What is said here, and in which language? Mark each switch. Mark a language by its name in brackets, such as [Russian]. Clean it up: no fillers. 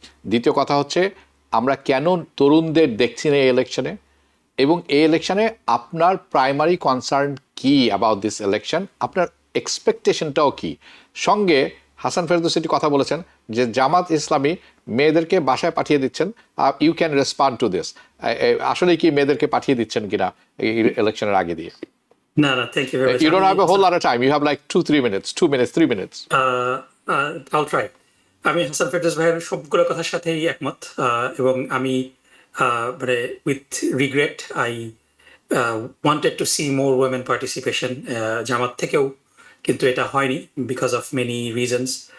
[Bangla] দ্বিতীয় কথা হচ্ছে, আমরা কেন তরুণদের দেখছি না এই ইলেকশনে, এবং এই ইলেকশনে আপনার প্রাইমারি কনসার্ন কি [English] about this election, [Bangla] আপনার এক্সপেকটেশনটাও কি? সঙ্গে হাসান ফেরদৌসী কথা বলেছেন যে জামাত ইসলামী মেয়েদেরকে বাসায় পাঠিয়ে দিচ্ছেন, [English] You can respond to this. [Bangla] আসলে কি মেয়েদেরকে পাঠিয়ে দিচ্ছেন কিনা এই ইলেকশনের আগে দিয়ে? [English] না, thank you very much. You don't have a whole lot of time. You have like 2 minutes, 3 minutes. I'll try. [Bangla] আমি হাসান ফেরদৌস ভাইয়ের সবগুলো কথার সাথেই একমত, এবং আমি মানে [English] with regret I wanted to see more women participation [Bangla] জামাত থেকেও, কিন্তু এটা হয়নি [English] because of many reasons.